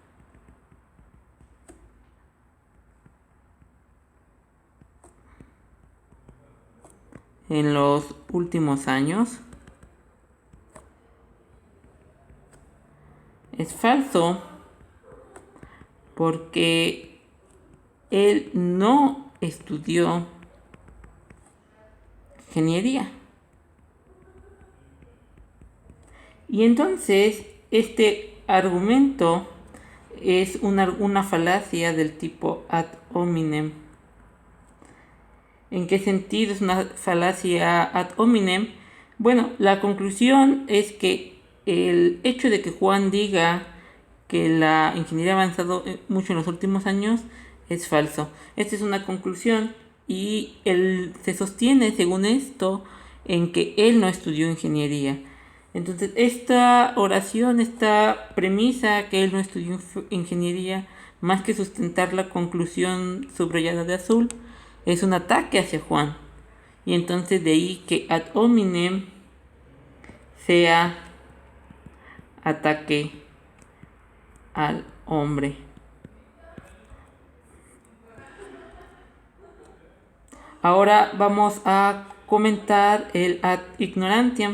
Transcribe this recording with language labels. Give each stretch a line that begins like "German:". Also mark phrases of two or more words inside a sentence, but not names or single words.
Spanish: en los últimos años es falso porque él no estudió ingeniería. Y entonces este argumento es una falacia del tipo
Latin: ad hominem.
Spanish: ¿En qué sentido es una falacia
Latin: ad hominem?
Spanish: Bueno, la conclusión es que el hecho de que Juan diga que la ingeniería ha avanzado mucho en los últimos años es falso. Esta es una conclusión y él se sostiene, según esto, en que él no estudió ingeniería. Entonces, esta oración, esta premisa que él no estudió ingeniería, más que sustentar la conclusión subrayada de azul, es un ataque hacia Juan. Y entonces de ahí que
Latin: ad hominem
Spanish: sea ataque al hombre. Ahora vamos a comentar el
Latin: ad ignorantiam.